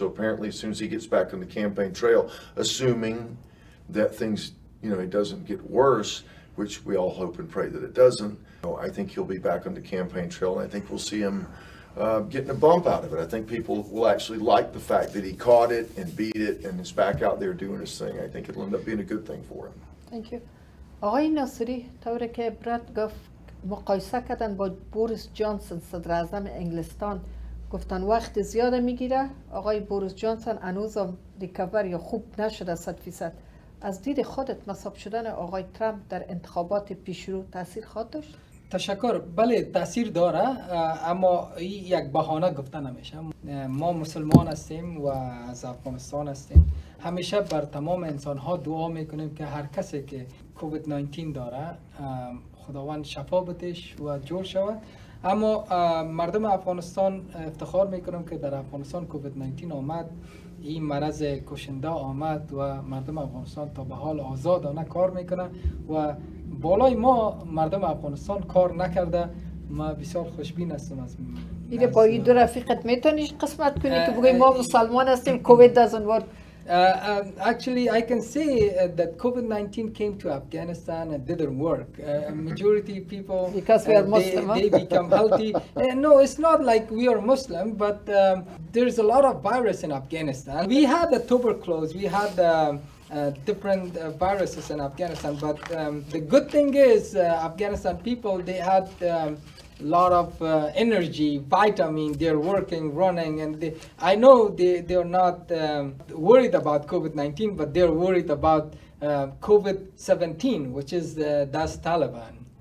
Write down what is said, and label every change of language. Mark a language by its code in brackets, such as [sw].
[en] So apparently as soon as he gets back on the campaign trail, assuming that things, it doesn't get worse, which we all hope and pray that it doesn't, I think he'll be back on the campaign trail, and I think we'll see him getting a bump out of it. I think people will actually like the fact that he caught it and beat it and is back out there doing his thing. I think it'll end up being a good thing for him. Thank you. [fa] آقای ناصری، طوری که برات گفت مقایسه کردن با بوریس جانسون صدر اعظم انگلستان، گفتن وقت زیاده میگیره. آقای بوریس جانسون هنوزم ریکاور یا خوب نشده 100%. از دید خودت مصاب شدن آقای ترامپ در انتخابات پیشرو تاثیر خواهد داشت؟ تشکر. بله تاثیر داره، اما این یک بهانه گفته نمیشه. ما مسلمان هستیم و از افغانستان هستیم. همیشه بر تمام انسان ها دعا میکنیم که هر کسی که کووید 19 داره خداوند شفا بدهش و جور شود. اما مردم افغانستان افتخار میکنم که در افغانستان کووید 19 آمد، این مرض کشنده آمد و مردم افغانستان تا به حال آزادانه کار میکنه و بالای ما مردم افغانستان کار نکرده. ما بسیار خوشبین هستم از دیگه با این دو رفیقت میتونی قسمت کنی که بگوی ما مسلمان هستیم کووید [en] doesn't work. Actually, I can say that COVID-19 came to Afghanistan and didn't work. Majority people, because we are Muslim, they become healthy. No, it's not like we are Muslim, but there's a lot of virus in Afghanistan. We had the tuberculosis, we had different viruses in Afghanistan, but the good thing is Afghanistan people, they had lot of energy, vitamin, they're working, running, and I know they're not worried about COVID-19, but they're worried about COVID-17, which is that's Taliban.